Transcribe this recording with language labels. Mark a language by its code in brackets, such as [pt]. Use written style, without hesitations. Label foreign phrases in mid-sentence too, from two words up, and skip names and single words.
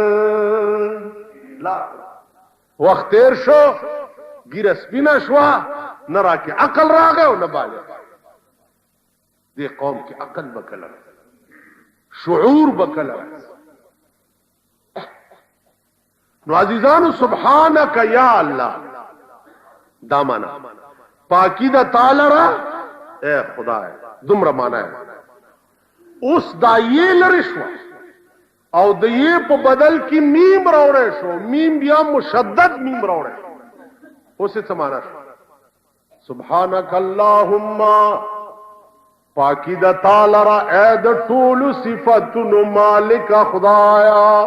[ps] لا وخت تیر شو ګیره سپینه شوه نه راکې عقل راغی او نه بالغ. دې قوم کې عقل به کله شعور به کله. نو عزیزانو [ar] سبحانک یا اللہ [ps] دا مانا پاکی دا تعالی را [ur] اے خدا ہے. [ps] دومره معنا اوس دا یې لري شو او د یې په بدل کې میم راوړی شو میم بیا مشدد میم راوړی اوس څه معنا شو [ar] سبحانك اللهم [ps] پاکی د تعالی را اے د ټول صفاتونو مالک خدایا